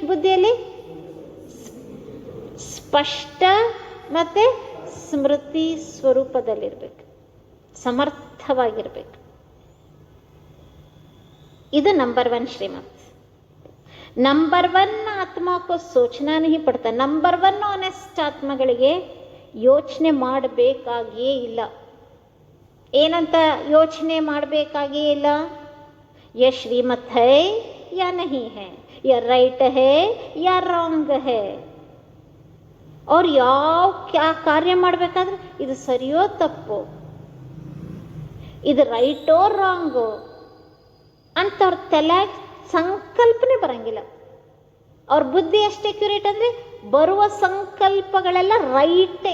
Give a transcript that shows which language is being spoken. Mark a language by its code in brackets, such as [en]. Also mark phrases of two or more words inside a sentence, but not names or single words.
[kn] ಬುದ್ಧಿಯಲ್ಲಿ ಸ್ಪಷ್ಟ ಮತ್ತು ಸ್ಮೃತಿ ಸ್ವರೂಪದಲ್ಲಿರಬೇಕು, ಸಮರ್ಥವಾಗಿರಬೇಕು. ಇದು ನಂಬರ್ 1 ಶ್ರೀಮತ್. [hi] नंबर 1 आत्मा को सोचना नहीं पड़ता. [kn] ನಂಬರ್ 1 ಆನೆಸ್ಟ್ ಆತ್ಮಗಳಿಗೆ ಯೋಚನೆ ಮಾಡಬೇಕಾಗಿಯೇ ಇಲ್ಲ. ಏನಂತ ಯೋಚನೆ ಮಾಡಬೇಕಾಗಿಯೇ ಇಲ್ಲ? [hi] यह श्रीमत है या नहीं है, यह राइट है या रॉन्ग है. [kn] ಅವ್ರು ಯಾವ ಕಾರ್ಯ ಮಾಡಬೇಕಾದ್ರೆ ಇದು ಸರಿಯೋ ತಪ್ಪೋ, ಇದು ರೈಟೋ ರಾಂಗೋ ಅಂತ ಅವ್ರ ತಲೆ ಸಂಕಲ್ಪನೆ ಬರಂಗಿಲ್ಲ. ಅವ್ರ ಬುದ್ಧಿ ಎಷ್ಟು ಅಕ್ಯುರೇಟ್ ಅಂದರೆ ಬರುವ ಸಂಕಲ್ಪಗಳೆಲ್ಲ ರೈಟೇ.